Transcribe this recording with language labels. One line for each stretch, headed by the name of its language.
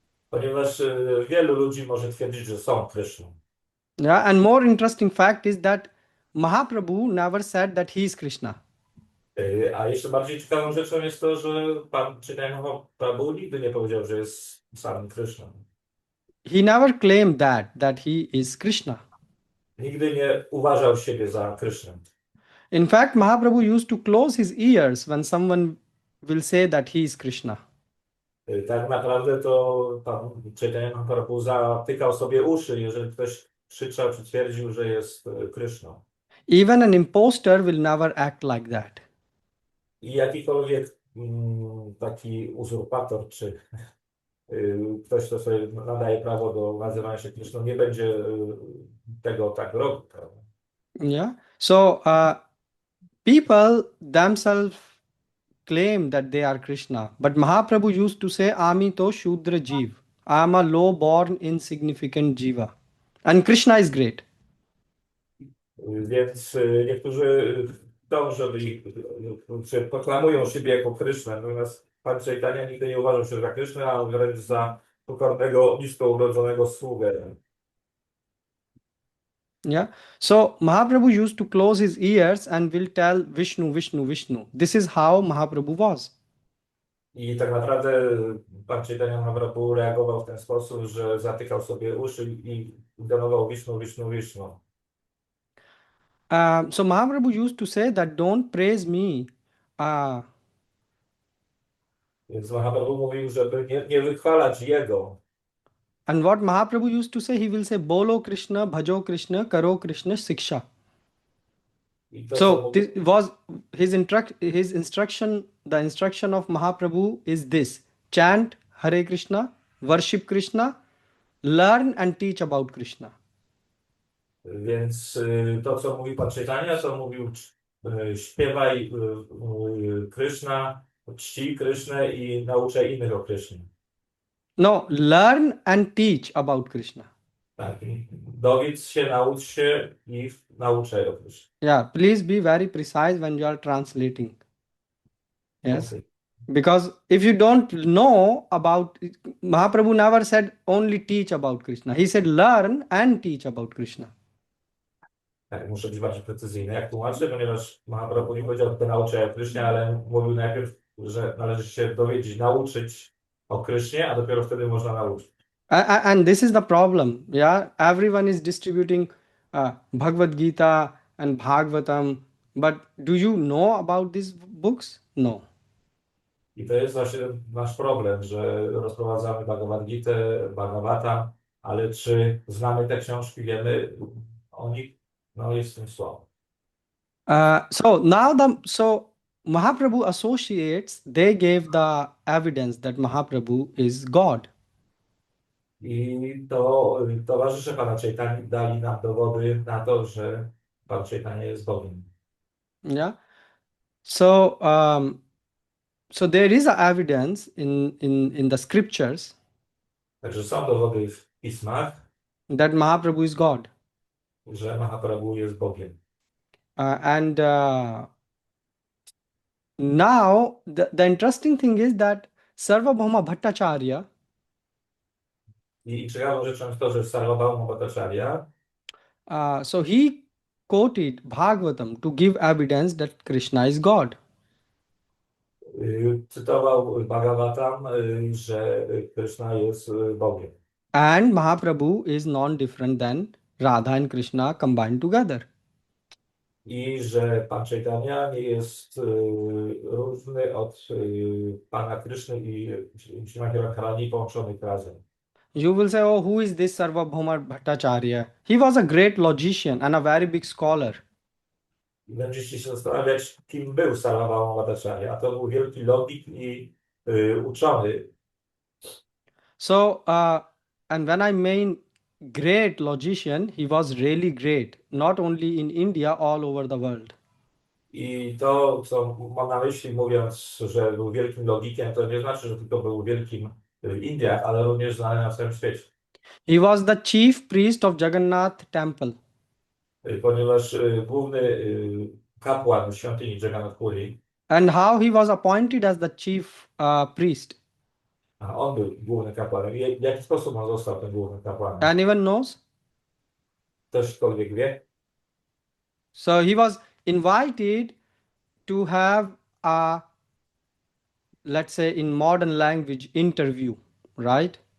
Polish: Ponieważ wielu ludzi może twierdzić, że są Kryszną.
English: Yeah, and more interesting fact is that Mahaprabhu never said that he is Krishna.
Polish: A jeszcze bardziej ciekawą rzeczą jest to, że Pan Chaitanya Mahaprabhu nigdy nie powiedział, że jest samym Kryszną.
English: He never claimed that he is Krishna.
Polish: Nigdy nie uważał siebie za Krysznę.
English: In fact, Mahaprabhu used to close his ears when someone will say that he is Krishna.
Polish: Tak naprawdę to Pan Chaitanya Mahaprabhu zatykał sobie uszy, jeżeli ktoś krzyczał czy twierdził, że jest Kryszną.
English: Even an imposter will never act like that.
Polish: I jakikolwiek taki uzurpator, czy ktoś, kto sobie nadaje prawo do nazywania się Kryszną, nie będzie tego tak robił. Prawda?
English: Yeah. So people themselves claim that they are Krishna, but Mahaprabhu used to say,
Bangla: "Ami to Shudra Jeev.
English: I am a low-born, insignificant jiva, and Krishna is great."
Polish: Więc niektórzy dążą czy proklamują siebie jako Kryszna, natomiast Pan Chaitanya nigdy nie uważał się za Krysznę, a wręcz za pokornego, nisko urodzonego sługę.
English: Yeah. So Mahaprabhu used to close his ears and will tell Vishnu, Vishnu, Vishnu. This is how Mahaprabhu was.
Polish: I tak naprawdę Pan Chaitanya Mahaprabhu reagował w ten sposób, że zatykał sobie uszy i denował Vishnu, Vishnu, Vishnu.
English: So Mahaprabhu used to say that don't praise me.
Polish: Więc Mahaprabhu mówił, żeby nie wychwalać Jego.
English: And what Mahaprabhu used to say, he will say,
Bangla: Bolo Krishna, Bhajo Krishna, Karo Krishna, Siksha.
English: So this was his instruction. The instruction of Mahaprabhu is this: chant Hare Krishna, worship Krishna, learn and teach about Krishna.
Polish: Więc to, co mówił Pan Chaitanya, to mówił śpiewaj Krishna, czci Krishnę i nauczaj innych o Krishnie.
English: No, learn and teach about Krishna.
Polish: Tak, dowiedz się, naucz się i nauczaj o Krishnie.
English: Yeah, please be very precise when you are translating. Yes. Okay. Because if you don't know about, Mahaprabhu never said only teach about Krishna. He said learn and teach about Krishna.
Polish: Tak, muszę być bardziej precyzyjny, jak tłumaczę, ponieważ Mahaprabhu nie powiedział tylko nauczaj o Krysznie, ale mówił najpierw, że należy się dowiedzieć, nauczyć o Krysznie, a dopiero wtedy można nauczyć.
English: And this is the problem. Yeah, everyone is distributing Bhagavad Gita and Bhagavatam, but do you know about these books? No.
Polish: I to jest właśnie nasz problem, że rozprowadzamy Bhagavad Gitę, Bhagavatam, ale czy znamy te książki, wiemy o nich? No jest w tym słabo.
English: So Mahaprabhu associates, they gave the evidence that Mahaprabhu is God.
Polish: I to towarzysze Pana Caitani dali nam dowody na to, że Pan Caitanya jest Bogiem.
English: Yeah. So there is a evidence in the scriptures
Polish: Także są dowody w pismach,
English: that Mahaprabhu is God.
Polish: że Mahaprabhu jest Bogiem.
English: And now the interesting thing is that Sarvabhauma Bhattacharya,
Polish: I ciekawą rzeczą jest to, że Sarvabhauma Bhattacharya
English: so he quoted Bhagavatam to give evidence that Krishna is God.
Polish: cytował Bhagavatam, że Krishna jest Bogiem.
English: And Mahaprabhu is non-different than Radha and Krishna combined together.
Polish: I że Pan Chaitanya nie jest różny od Pana Kryszny i Śrimati Radharani połączonych razem.
English: You will say, oh, who is this Sarvabhauma Bhattacharya? He was a great logician and a very big scholar.
Polish: I będziecie się zastanawiać, kim był Sarvabhauma Bhattacharya. A to był wielki logik i uczony.
English: So, and when I mean great logician, he was really great, not only in India, all over the world.
Polish: I to, co mam na myśli, mówiąc, że był wielkim logikiem, to nie znaczy, że tylko był wielkim w Indiach, ale również znany na całym świecie.
English: He was the chief priest of Jagannath temple.
Polish: Ponieważ główny kapłan świątyni Jagannath Puri,
English: And how he was appointed as the chief priest.
Polish: a on był głównym kapłanem. I w jaki sposób on został tym głównym kapłanem?
English: Anyone knows?
Polish: Ktośkolwiek wie?
English: So he was invited to have a, let's say in modern language, interview, right?